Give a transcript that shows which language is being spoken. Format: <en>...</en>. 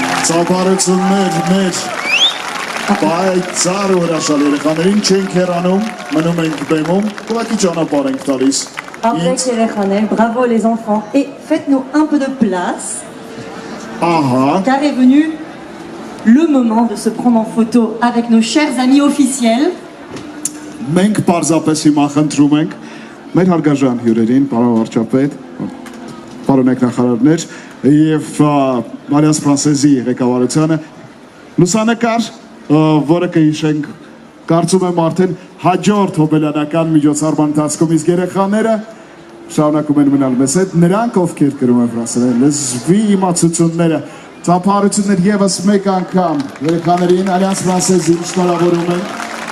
<hy>Ճանապարհություններ մեր պայծառ ու հրաշալի երեխաներին չենք հեռանում, մնում ենք բեմում, ուղղակի ճանապարհ ենք տալիս։</hy> <fr>Avec les Rekhaner, bravo les enfants. Et faites-nous un peu de place. Car est venu le moment de se prendre en photo avec nos chers amis officiels.</fr> <hy>Մենք պարզապես հիմա խնդրում ենք մեր հարգարժան հյուրերին, պարոն վարչապետ, պարոնեք նախարարներ եւ Alliance Française-ի ղեկավարությանը լուսանկար, որը կհիշենք, կարծում եմ արդեն հաջորդ հոբելյանական միջոցառման ընթացքում իսկ երեխաները շարունակում են մնալ մեզ հետ, նրանք ովքեր կրում են ֆրանսերեն լեզվի իմացությունները, ծափահարություններ եւս մեկ անգամ երեխաներին Alliance Française-ին շնորհավորում են։</hy>